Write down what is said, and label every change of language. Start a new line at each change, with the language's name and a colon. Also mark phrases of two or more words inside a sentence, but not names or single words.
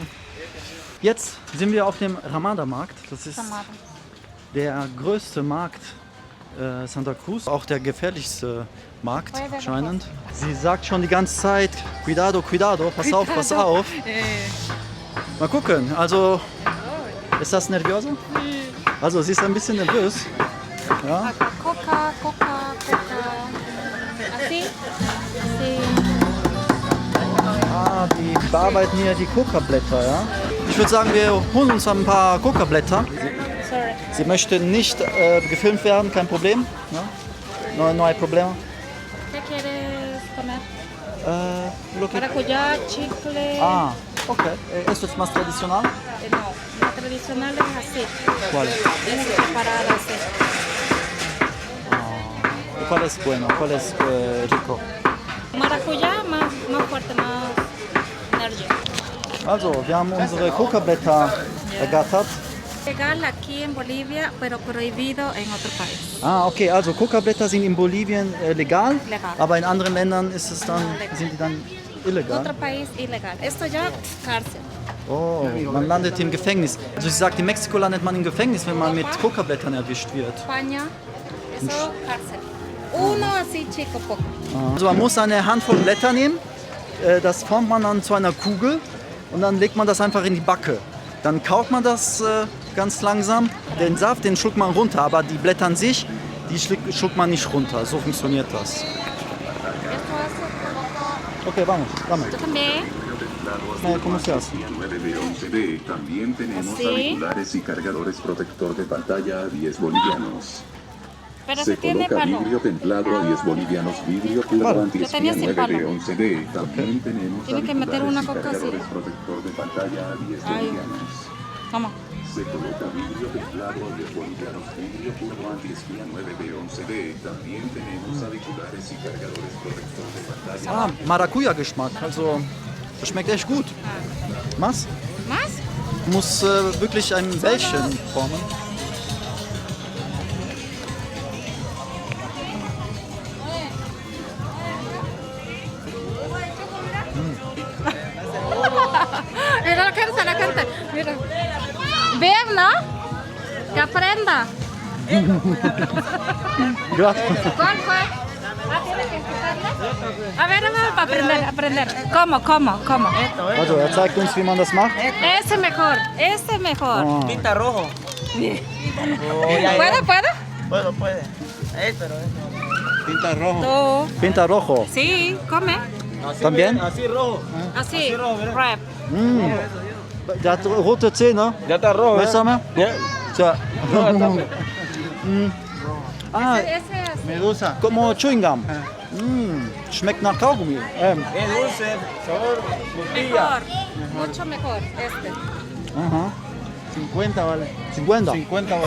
German: Jetzt sind wir auf dem Ramada-Markt. Das ist der größte Markt Santa Cruz, auch der gefährlichste Markt anscheinend. Sie sagt schon die ganze Zeit,
Spanish: cuidado, cuidado,
German: pass auf, pass auf. Mal gucken, also ist das nervöse? Also sie ist ein bisschen nervös. Ja.
Spanish: Coca, Coca, Coca. Así. Así.
German: Ah, die bearbeiten hier die Coca-Blätter, ja. Ich würde sagen, wir holen uns ein paar Coca-Blätter. Sorry. Sie möchten nicht gefilmt werden, kein Problem. Ja?
Spanish: No hay problema. ¿Qué quieres comer? Lo que- Maracuyá, chicle. Ah, okay. ¿Esto es más tradicional? No, la tradicional es así. ¿Cuál? Es preparada así. ¿Cuál es bueno? ¿Cuál es rico? Maracuyá más fuerte, más energía.
German: Also, wir haben unsere Coca-Blätter ergattert.
Spanish: Legal aquí en Bolivia, pero prohibido en otro país.
German: Ah, okay, also Coca-Blätter sind in Bolivien legal,
Spanish: Legal.
German: aber in anderen Ländern ist es dann,
Spanish: Legal.
German: sind die dann
Spanish: En
German: illegal.
Spanish: otro país ilegal. Esto ya cárcel.
German: Oh, man landet im Gefängnis. Also sie sagt, in Mexiko landet man im Gefängnis, wenn man mit Coca-Blättern erwischt wird.
Spanish: España, eso cárcel. Uno así chico poco.
German: Also man muss eine Handvoll Blätter nehmen, das formt man dann zu einer Kugel und dann legt man das einfach in die Backe. Dann kaut man das ganz langsam, den Saft, den schluckt man runter, aber die Blätter an sich, die schluckt man nicht runter. So funktioniert das.
Spanish: Esto hace. Okay, vamos, vamos. Yo también. ¿Cómo se hace? 9B11B. También tenemos ¿Sí? auriculares y cargadores protector de pantalla a 10 bolivianos. Pero Se si tiene coloca palo. vidrio templado a 10 bolivianos, vidrio puro Palo. antiespía Yo tenía sin palo. 9B11B. También tenemos Tiene que meter auriculares una y coca así. cargadores protector de pantalla a 10 Ay. bolivianos. ¿Cómo? Se coloca vidrio templado a 10 bolivianos, vidrio puro antiespía 9B11B. También tenemos auriculares y cargadores protector de pantalla.
German: Ah, Maracuja-Geschmack. Also, das schmeckt echt gut. Was?
Spanish: ¿Más?
German: Muss wirklich ein Bällchen formen.
Spanish: Mira, la canta. Mira. Vean, ¿no? Que aprenda. Gracias. ¿Cuál fue? Ah, tiene que escucharla. A ver, para aprender. ¿Cómo?
German: Also, er zeigt uns, wie man das macht.
Spanish: Ese mejor. Ah. Pinta rojo. ¿Puedo? Puede. Pero Tinta rojo. Tú. Pinta rojo. Sí, come. También? Así rojo. Así. rojo, mira. Rap.
German: Der hat rote Zähne.
Spanish: Ya está rojo.
German: Weißt du mal?
Spanish: Ya.
German: Tja. Ah,
Spanish: Ese es así. Medusa. como
English: Chewing Gum.
German: Schmeckt nach Kaugummi.
Spanish: Es dulce, sabor, frutilla. Mejor. Mucho mejor. Este. Aha. 50 vale. 50. 50 vale.